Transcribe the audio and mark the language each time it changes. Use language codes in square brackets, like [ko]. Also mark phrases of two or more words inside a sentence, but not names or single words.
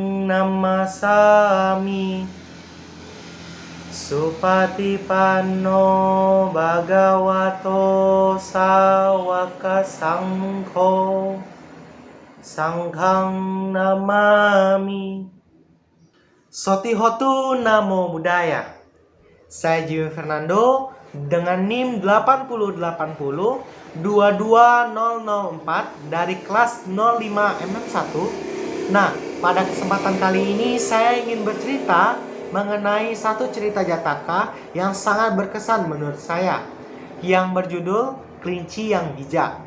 [pi] namasami Supatipanno Bhagavato Sawaka Sangho Sanghang namami. Sotihotu Namo Buddhaya. [id] Saya Jimmy Fernando dengan NIM 8080 22004 dari kelas 05 MM1. Nah, pada kesempatan kali ini saya ingin bercerita mengenai satu cerita Jataka yang sangat berkesan menurut saya, yang berjudul Kelinci yang Bijak.